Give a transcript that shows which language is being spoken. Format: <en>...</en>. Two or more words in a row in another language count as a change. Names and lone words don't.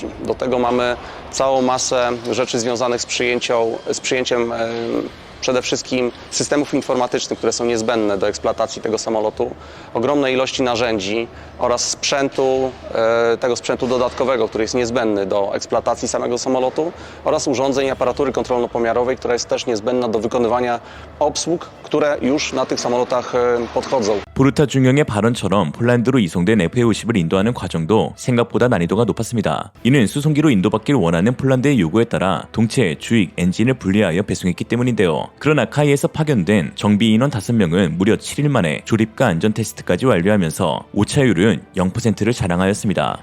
<pl>Do tego mamy całą masę rzeczy związanych z przyjęciem przede wszystkim systemów informatycznych, które są niezbędne do eksploatacji tego samolotu, ogromnej ilości narzędzi oraz tego sprzętu dodatkowego, który jest niezbędny do eksploatacji samego samolotu oraz urządzeń i aparatury kontrolno-pomiarowej, która jest też niezbędna do wykonywania obsług, które już na tych samolotach podchodzą.</pl> <ko>보르타 중령의 발언처럼 폴란드로 이송된 FA-50을 인도하는 과정도 생각보다 난이도가 높았습니다. 이는 수송기로 인도받길 원하는 폴란드의 요구에 따라 동체, 주익, 엔진을 분리하여 배송했기 때문인데요. 그러나 카이에서 파견된 정비 인원 5명은 무려 7일 만에 조립과 안전 테스트까지 완료하면서 오차율은 0%를 자랑하였습니다.</ko>